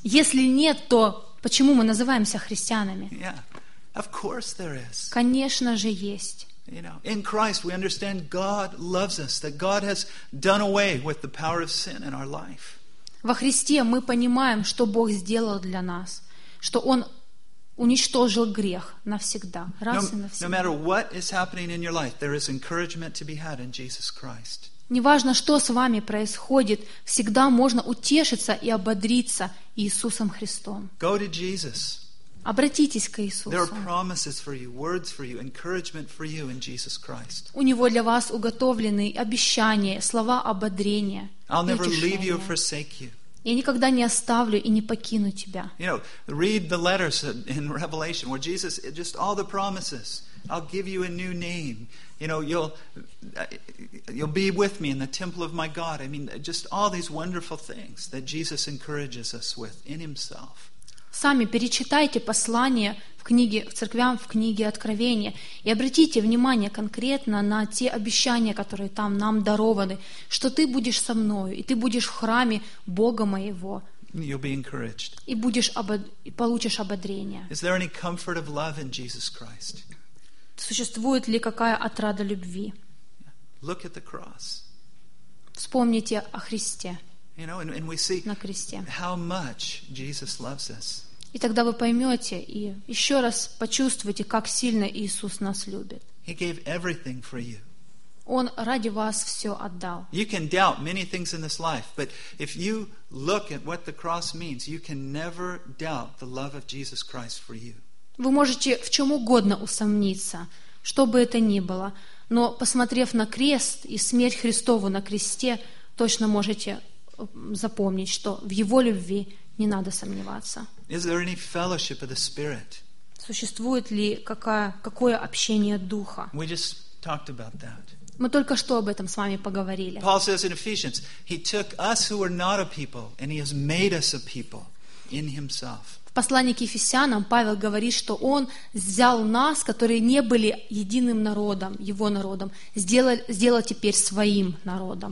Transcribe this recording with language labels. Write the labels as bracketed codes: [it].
[ru] Если нет, то почему мы называемся христианами? [en] Yeah. Of course there is. [ru] Конечно же есть. [en] You know, in Christ we understand God loves us, that God has done away with the power of sin in our life. [ru] Во Христе мы понимаем, что Бог сделал для нас, что Он уничтожил грех навсегда, раз и навсегда. [en] No matter what is happening in your life, there is encouragement to be had in Jesus Christ. [ru] Неважно, что с вами происходит, всегда можно утешиться и ободриться Иисусом Христом. [en] Go to Jesus. [ru] Обратитесь к Иисусу. [en] There are promises for you, words for you, encouragement for you in Jesus Christ. [ru] У него для вас уготовлены обещания, слова ободрения. [en] I'll never leave you or forsake you. [ru] Я никогда не оставлю и не покину тебя. [en] You know, read the letters in Revelation where Jesus just all the promises. I'll give you a new name. You know, you'll be with me in the temple of my God. I mean, just all these wonderful things that Jesus encourages us with in Himself. [ru] Сами перечитайте послания в книге в церквям, в книге Откровения, и обратите внимание конкретно на те обещания, которые там нам дарованы, что ты будешь со мною, и ты будешь в храме Бога моего. [en] You'll be encouraged. [ru] И будешь и получишь ободрение. [en] Is there any comfort of love in Jesus Christ? [ru] Существует ли какая отрада любви? [en] Look at the cross. [ru] Вспомните о Христе. [en] You know, and we see how much Jesus loves us. [ru] И тогда вы поймете и еще раз почувствуете, как сильно Иисус нас любит. [en] He gave everything for you. [ru] Он ради вас все отдал. [en] You can doubt many things in this life, but if you look at what the cross means, you can never doubt the love of Jesus Christ for you. [ru] Вы можете в чем угодно усомниться, что бы это ни было, но посмотрев на крест и смерть Христову на кресте, точно можете запомнить, что в Его любви не надо сомневаться. [en] Is there any fellowship of the Spirit? [ru] Существует ли какое общение Духа? [en] We just talked about that. [ru] Мы только что об этом с вами поговорили. [en] Paul says in Ephesians, He took us who were not a people, and He has made us a people. in himself. [ru] В послании к Ефесянам Павел говорит, что Он взял нас, которые не были единым народом, Его народом, сделал теперь Своим народом.